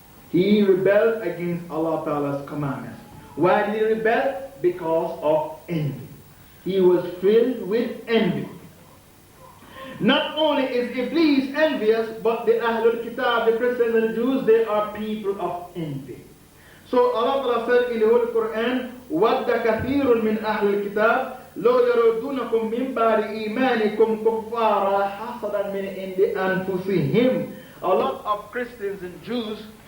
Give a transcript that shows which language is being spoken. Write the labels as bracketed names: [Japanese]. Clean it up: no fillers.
[English] He rebelled against Allah Ta'ala's commandments. Why did he rebel? Because of envy. He was filled with envy. Not only is Iblis envious, but the Ahlul Kitab, the Christians and the Jews, they are people of envy. So Allah Ta'ala said in the Holy Quran, [Arabic] وَدَّ كَثِيرٌ مِّنْ أَهْلِ الْكِتَابِ لَوْ يَرُدُّونَكُم مِّن بَعْدِ إِيمَانِكُمْ كُفَّارًا حَسَدًا مِّنْ عِندِ أَنفُسِهِمْ. [English] A lot of Christians and Jews